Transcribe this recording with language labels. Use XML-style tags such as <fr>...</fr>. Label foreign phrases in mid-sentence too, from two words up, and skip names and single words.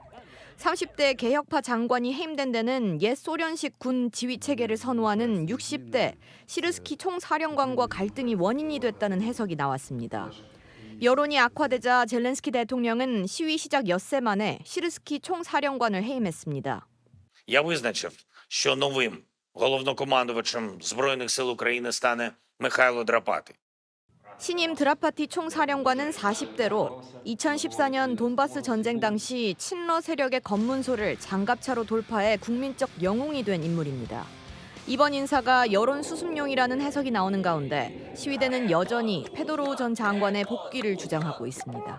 <ko>30대 개혁파 장관이 해임된 데는 옛 소련식 군 지휘 체계를 선호하는 60대 시르스키 총사령관과 갈등이 원인이 됐다는 해석이 나왔습니다. 여론이 악화되자 젤렌스키 대통령은 시위 시작 엿새 만에 시르스키 총사령관을 해임했습니다.</ko> <uk>Я визначив, що новим головнокомандувачем Збройних сил України стане Михайло Драпати.</uk> <ko>신임 드라파티 총사령관은 40대로 2014년 돈바스 전쟁 당시 친러 세력의 검문소를 장갑차로 돌파해 국민적 영웅이 된 인물입니다. 이번 인사가 여론 수습용이라는 해석이 나오는 가운데 시위대는 여전히 페도로우 전 장관의 복귀를 주장하고 있습니다.</ko>